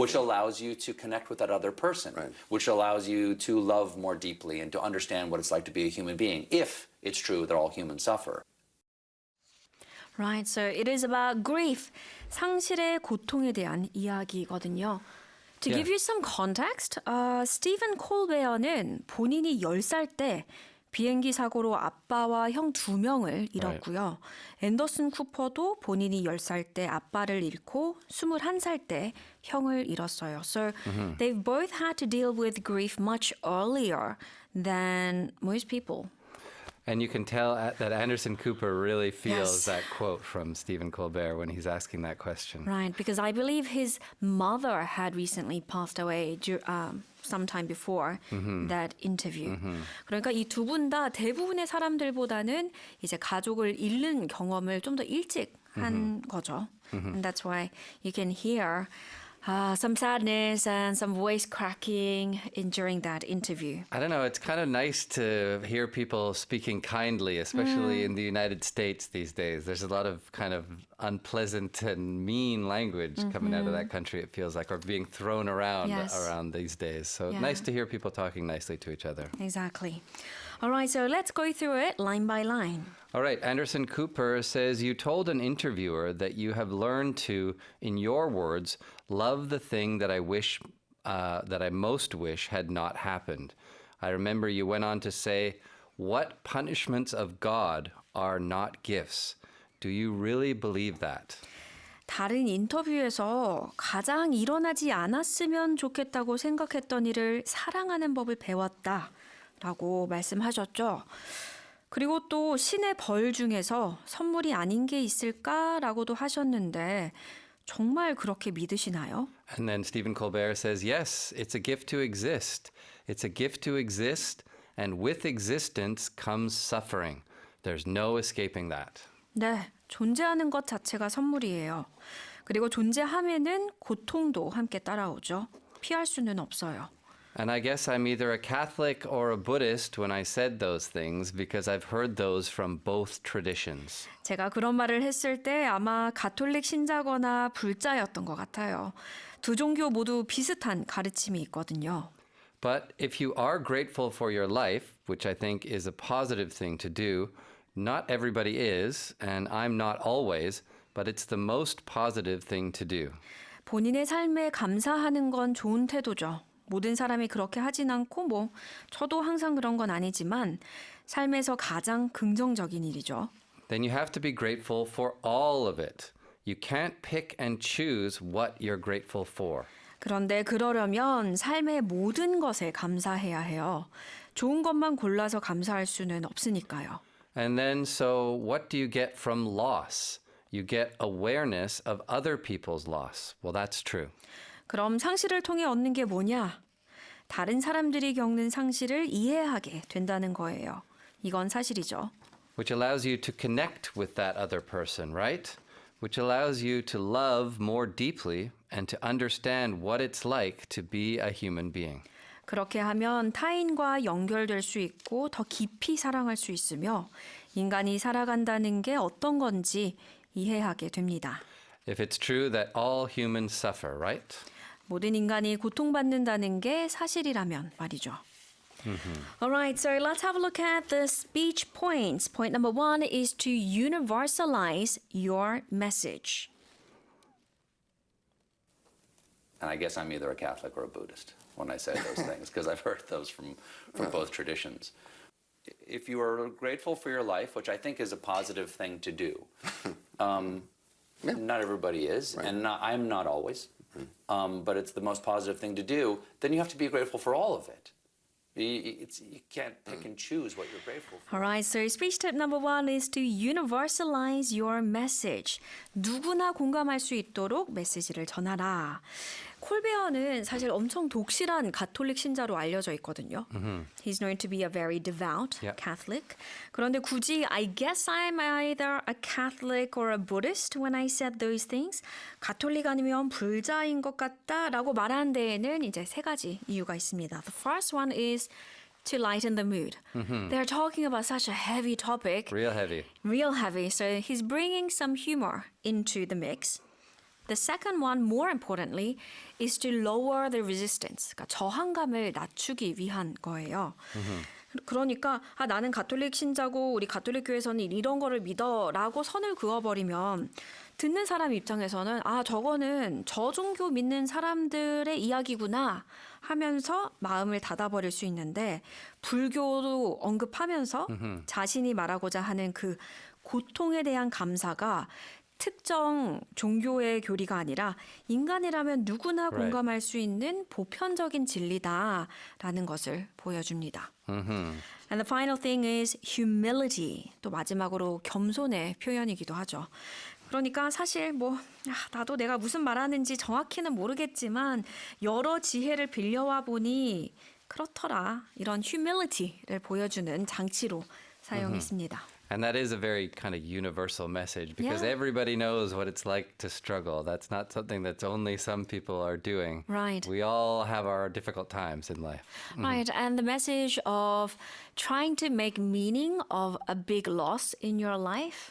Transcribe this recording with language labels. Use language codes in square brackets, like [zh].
[en] Which allows you to connect with that other person, Right. which allows you to love more deeply and to understand what it's like to be a human being, if it's true that all humans suffer. Right, so it is about grief, [ko] 상실의 고통에 대한 이야기거든요. [en] To give you some context, [ko] 스티븐 콜베어는 본인이 10살 때 비행기 사고로 아빠와 형 2명을 잃었고요. 앤더슨 쿠퍼도 본인이 10살 때 아빠를 잃고 21살 때 형을 잃었어요. [en] So they've both had to deal with grief much earlier than most people. And you can tell that Anderson Cooper really feels Yes. that quote from Stephen Colbert when he's asking that question. Right, because I believe his mother had recently passed away sometime before that interview. [ko] 그러니까 이 두 분 다 대부분의 사람들보다는 이제 가족을 잃는 경험을 좀 더 일찍 한 거죠. [en] And that's why you can hear some sadness and some voice cracking during that interview. I don't know, it's kind of nice to hear people speaking kindly, especially in the United States these days. There's a lot of kind of unpleasant and mean language coming out of that country, it feels like, or being thrown around Yes. around these days. So Yeah. nice to hear people talking nicely to each other. Exactly. All right, so let's go through it line by line. All right, Anderson Cooper says you told an interviewer that you have learned to, in your words, love the thing that I most wish had not happened. I remember you went on to say, what punishments of God are not gifts? Do you really believe that? [ko] 다른 인터뷰에서 가장 일어나지 않았으면 좋겠다고 생각했던 일을 사랑하는 법을 배웠다라고 말씀하셨죠. 그리고 또 신의 벌 중에서 선물이 아닌 게 있을까라고도 하셨는데 정말 그렇게 믿으시나요? [en] And then Stephen Colbert says, yes, it's a gift to exist. It's a gift to exist, and with existence comes suffering. There's no escaping that. [ko] 네, 존재하는 것 자체가 선물이에요. 그리고 존재함에는 고통도 함께 따라오죠. 피할 수는 없어요. [en] And I guess I'm either a Catholic or a Buddhist when I said those things because I've heard those from both traditions. [ko] 제가 그런 말을 했을 때 아마 가톨릭 신자거나 불자였던 것 같아요. 두 종교 모두 비슷한 가르침이 있거든요. [en] But if you are grateful for your life, which I think is a positive thing to do, not everybody is, and I'm not always, but it's the most positive thing to do. [ko] 본인의 삶에 감사하는 건 좋은 태도죠. 모든 사람이 그렇게 하진 않고 저도 항상 그런 건 아니지만 삶에서 가장 긍정적인 일이죠. [en] Then you have to be grateful for all of it. You can't pick and choose what you're grateful for. [ko] 그런데 그러려면 삶의 모든 것에 감사해야 해요. 좋은 것만 골라서 감사할 수는 없으니까요. [en] And then, so what do you get from loss? You get awareness of other people's loss. Well, that's true. [ko] 그럼 상실을 통해 얻는 게 뭐냐? 다른 사람들이 겪는 상실을 이해하게 된다는 거예요. 이건 사실이죠. [en] Which allows you to connect with that other person, right? Which allows you to love more deeply and to understand what it's like to be a human being. [ko] 그렇게 하면 타인과 연결될 수 있고 더 깊이 사랑할 수 있으며 인간이 살아간다는 게 어떤 건지 이해하게 됩니다. [en] If it's true that all humans suffer, right? [ko] 모든 인간이 고통받는다는 게 사실이라면 말이죠. [en] Alright, so let's have a look at the speech points. Point number 1 is to universalize your message. And I guess I'm either a Catholic or a Buddhist when I say those things, because I've heard those from both traditions. If you are grateful for your life, which I think is a positive thing to do, not everybody is, and I'm not always, but it's the most positive thing to do, then you have to be grateful for all of it. You can't pick and choose what you're grateful for. Alright, so speech tip number 1 is to universalize your message. [ko] 누구나 공감할 수 있도록 메시지를 전하라. 콜베어는 사실 엄청 독실한 가톨릭 신자로 알려져 있거든요. [en] He's known to be a very devout Yep. Catholic. [ko] 그런데 굳이 [en] I guess I'm either a Catholic or a Buddhist when I said those things. [ko] 가톨릭 아니면 불자인 것 같다라고 말하는 데에는 이제 세 가지 이유가 있습니다. [en] The first one is to lighten the mood. They're talking about such a heavy topic. Real heavy. Real heavy. So he's bringing some humor into the mix. The second one, more importantly, is to lower the resistance. [ko] 그러니까 저항감을 낮추기 위한 거예요. 그러니까 나는 가톨릭 신자고 우리 가톨릭 교회에서는 이런 거를 믿어라고 선을 그어버리면 듣는 사람 입장에서는 저거는 저 종교 믿는 사람들의 이야기구나 하면서 마음을 닫아버릴 수 있는데 불교도 언급하면서 자신이 말하고자 하는 그 고통에 대한 감사가 특정 종교의 교리가 아니라 인간이라면 누구나 [en] Right. [ko] 공감할 수 있는 보편적인 진리다라는 것을 보여줍니다. [en] And the final thing is humility. [ko] 또 마지막으로 겸손의 표현이기도 하죠. 그러니까 사실 나도 내가 무슨 말하는지 정확히는 모르겠지만 여러 지혜를 빌려와 보니 그렇더라. 이런 humility를 보여주는 장치로 사용했습니다. [en] And that is a very kind of universal message because Yeah. everybody knows what it's like to struggle. That's not something that's only some people are doing. Right. We all have our difficult times in life. Right, and the message of trying to make meaning of a big loss in your life,